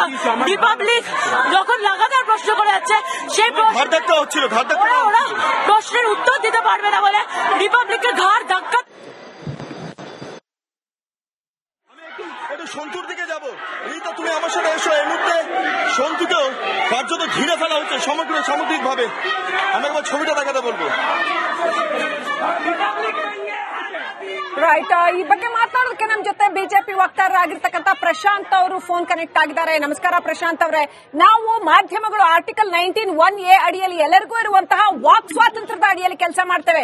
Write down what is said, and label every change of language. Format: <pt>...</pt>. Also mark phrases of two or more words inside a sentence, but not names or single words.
<bn>রিপাবলিক যখন লাগাতার প্রশ্ন করে যাচ্ছে, সেই ওরা প্রশ্নের উত্তর দিতে পারবে না বলে রিপাবলিকের ঘাড় ধাক্কা। সন্তুর দিকে যাবো, রিতা তুমি আমার সাথে এসো। এই মুহূর্তে সন্তুকেও কার্যত ঘিরে ফেলা হচ্ছে সামগ্রিক ভাবে। আমি একবার ছবিটা দেখাতে বলবো।</bn> <kn>ರೈಟ್, ಈ ಬಗ್ಗೆ ಮಾತಾಡೋದಕ್ಕೆ ನಮ್ಮ ಜೊತೆ ಬಿಜೆಪಿ ವಕ್ತಾರರಾಗಿರ್ತಕ್ಕಂಥ ಪ್ರಶಾಂತ್ ಅವರು</kn> <en>phone connect</en> <kn>ಆಗಿದ್ದಾರೆ. ನಮಸ್ಕಾರ ಪ್ರಶಾಂತ್ ಅವರೇ. ನಾವು ಮಾಧ್ಯಮಗಳು ಆರ್ಟಿಕಲ್ 19(1)A ಅಡಿಯಲ್ಲಿ ಎಲ್ಲರಿಗೂ ಇರುವಂತಹ ವಾಕ್ ಸ್ವಾತಂತ್ರ್ಯದ ಅಡಿಯಲ್ಲಿ ಕೆಲಸ ಮಾಡ್ತೇವೆ.</kn>